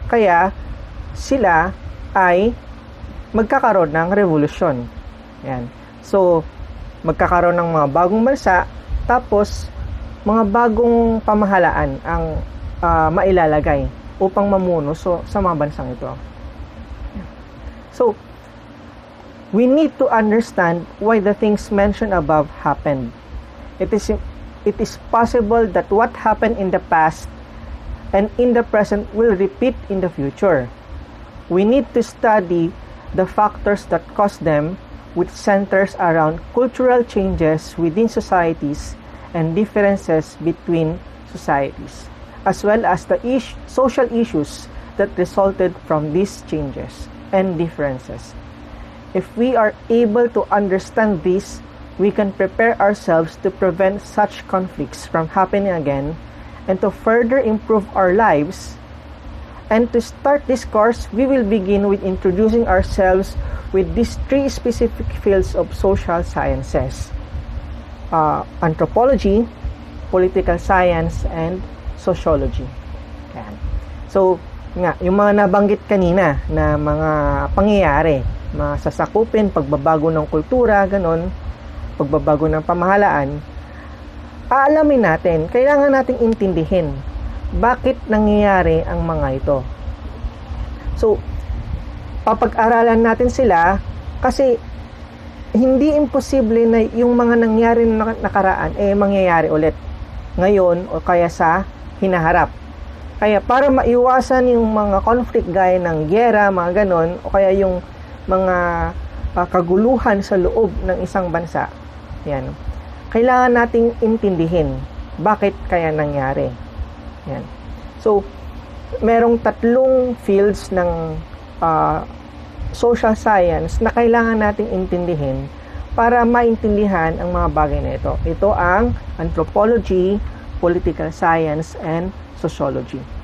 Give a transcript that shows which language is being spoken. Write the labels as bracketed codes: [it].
[tl] Kaya, sila ay magkakaroon ng revolusyon. Yan. So, magkakaroon ng mga bagong bansa, tapos, mga bagong pamahalaan ang mailalagay upang mamuno sa mga bansang ito. [en] So, we need to understand why the things mentioned above happened. It is it is possible that what happened in the past and in the present will repeat in the future. We need to study the factors that cause them, which centers around cultural changes within societies and differences between societies, as well as the social issues that resulted from these changes and differences. If we are able to understand this, we can prepare ourselves to prevent such conflicts from happening again and to further improve our lives. And to start this course, we will begin with introducing ourselves with these three specific fields of social sciences: anthropology, political science, and sociology. [tl] Yan. So, yung mga nabanggit kanina na mga pangyayari, masasakupin, pagbabago ng kultura, ganon, pagbabago ng pamahalaan, aalamin natin, kailangan nating intindihin bakit nangyayari ang mga ito. So, papag-aralan natin sila kasi hindi imposible na yung mga nangyari na nakaraan mangyayari ulit ngayon o kaya sa hinaharap. Kaya para maiwasan yung mga conflict gaya ng giyera, mga ganon, o kaya yung mga kaguluhan sa loob ng isang bansa, yan, kailangan nating intindihin bakit kaya nangyari. Yan. So, merong tatlong fields ng social science na kailangan nating intindihin para maintindihan ang mga bagay na ito. Ito ang anthropology, political science, and sociology.